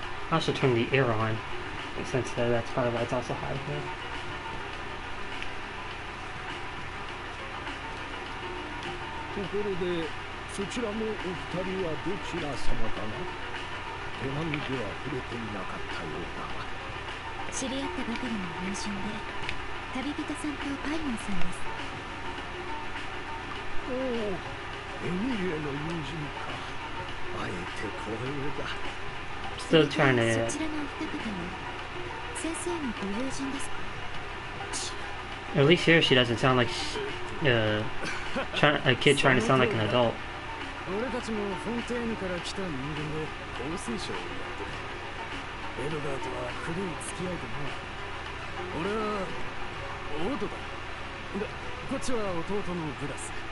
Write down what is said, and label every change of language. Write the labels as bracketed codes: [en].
[en] I also turned the air on, since that's probably why it's also high here. [ja] ところで、そちらのお二人はどちら様かな？手紙では触れていなかったようだが。知り合ったばかりの友人で、旅人さんとパイモンさんです。おお、エミリエの友人か。会えて光栄だ。 [en] Still trying to. [ja] そちらのお二方は先生のご友人ですか？ [en] At least here she doesn't sound like a kid trying to sound like an adult. [ja] 俺たちもフォンテーヌから来た人間で香水賞をやってる。エドガーとは古い付き合いでな。俺はオードだ。で、こっちは弟のブラス。